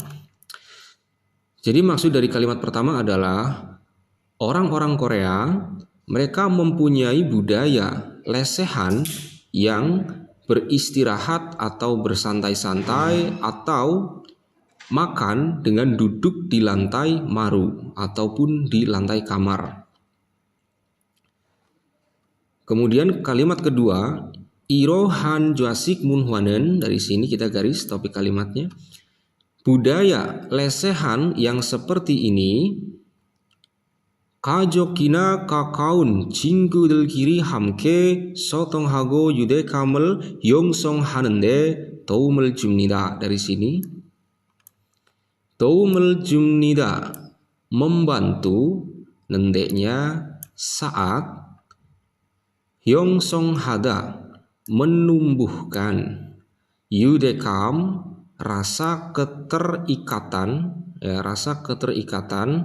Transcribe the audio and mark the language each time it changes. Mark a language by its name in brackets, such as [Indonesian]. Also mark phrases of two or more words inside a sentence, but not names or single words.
[Indonesian] Jadi maksud dari kalimat pertama adalah orang-orang Korea, mereka mempunyai budaya lesehan yang beristirahat atau bersantai-santai atau makan dengan duduk di lantai maru ataupun di lantai kamar. Kemudian kalimat kedua, [Korean] 이러한 좌식 문화는, [Indonesian] dari sini kita garis topik kalimatnya. Budaya lesehan yang seperti ini, [Korean] 가족이나 가까운 친구들끼리 함께 소통하고 유대감을 형성하는 데 도움을 줍니다. [Indonesian] Dari sini [Korean] 도움을 줍니다, [Indonesian] membantu, nendeknya saat, 형성하다, menumbuhkan, 유대감, rasa keterikatan ya, rasa keterikatan.